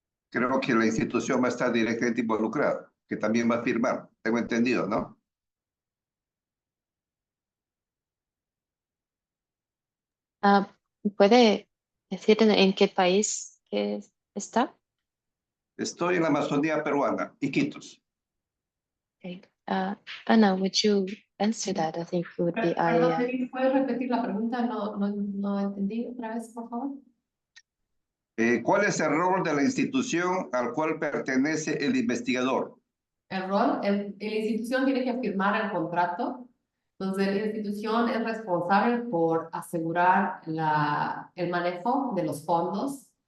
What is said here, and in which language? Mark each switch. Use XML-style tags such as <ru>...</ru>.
<es>Creo que la institución va a estar directamente involucrada, que también va a firmar. Tengo entendido, ¿no? ¿Puede decir en qué país que está? Estoy en la Amazonía peruana, Iquitos.</es> <en>Okay. Ana, would you answer that? I think it would be</en> <es>¿Puedes repetir la pregunta? No entendí otra vez, por favor. ¿Cuál es el rol de la institución al cual pertenece el investigador? El rol, la institución tiene que firmar el contrato. Entonces, la institución es responsable por asegurar el manejo de los fondos.</es>